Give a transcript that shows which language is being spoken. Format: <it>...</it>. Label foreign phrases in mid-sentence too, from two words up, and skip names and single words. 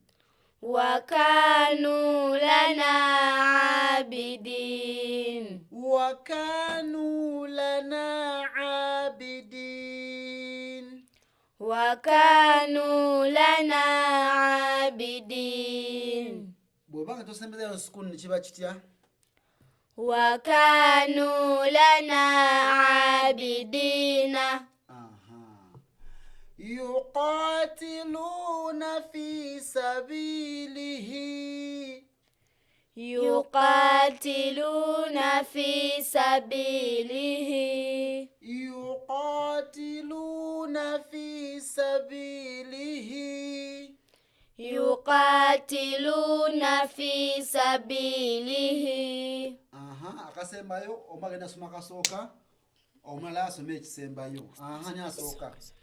<ar>وكانوا لنا عابدين. وكانوا لنا عابدين. وكانوا لنا عابدين.</ar> <lg>bw'obanga tosembeza sukuni kiba kitya?</lg> <ar>وكانوا لنا عابدين. يقاتلون في سبيله. يقاتلون في سبيله. يقاتلون في سبيله. يقاتلون في سبيله.</ar> <lg>akasembayo omagenda asoma akasooka, omulala asoma ekisembayo. Ani asooka?</lg>